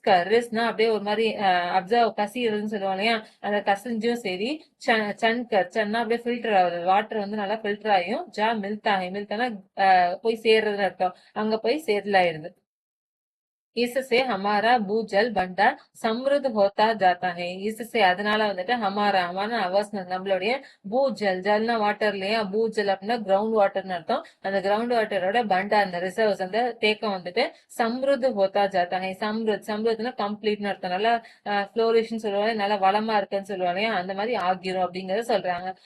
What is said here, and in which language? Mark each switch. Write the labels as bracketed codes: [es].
[ta] ரிஸ்க்னா அப்படியே ஒரு மாதிரி அப்சர்வ் கசிறதுன்னு சொல்லுவாங்க இல்லையா அந்த கசிஞ்சும் சரி சன்னா அப்படியே ஃபில்டர் ஆகுது வாட்டர் வந்து நல்லா ஃபில்டர் ஆகியும் மில்தானா போய் சேர்றதுன்னு அர்த்தம் அங்க போய் सेटल ஆயிருது. [hi] इससे हमारा भूजल भंडार समृद्ध होता जाता है. [ta] इससे அதனால வந்துட்டு हमारा அவசரம் நம்மளுடைய பூஜல் ஜல்னா வாட்டர் இல்லையா பூஜல் அப்படின்னா கிரவுண்ட் வாட்டர்னு அர்த்தம் அந்த கிரவுண்ட் வாட்டரோட பண்டா அந்த ரிசர்வ்ஸ் அந்த தேக்கம் வந்துட்டு [hi] சம்ருத் ஹோத்தா ஜாத்தா ஹை [ta] சம்ருத்னா கம்ப்ளீட்னு அர்த்தம் நல்லா ஃப்ளோரிஷ்னு சொல்லுவாங்க நல்லா வளமா இருக்குன்னு சொல்லுவாங்க அந்த மாதிரி ஆகிரும் அப்படிங்கறத சொல்றாங்க.